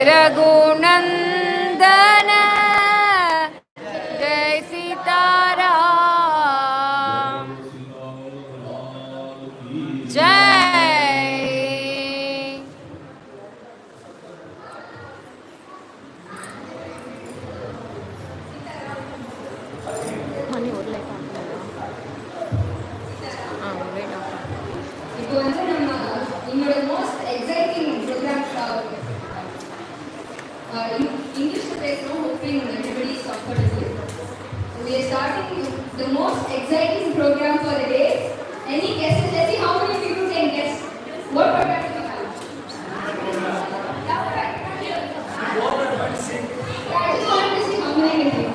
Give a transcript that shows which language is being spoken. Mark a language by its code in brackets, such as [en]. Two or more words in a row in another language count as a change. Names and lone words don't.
[hi] रघुनंदन जय सीताराम जय [ta] இப்போ வந்து நம்ம என்னோட [en] most exciting programs [ta] இங்கிலீஷ்ல பேசணும். [en] hoping everybody is comfortable. We are starting the most exciting program for the day. Any guesses? Let's see how many people can guess. What program do we have? I just wanted to see how many can think.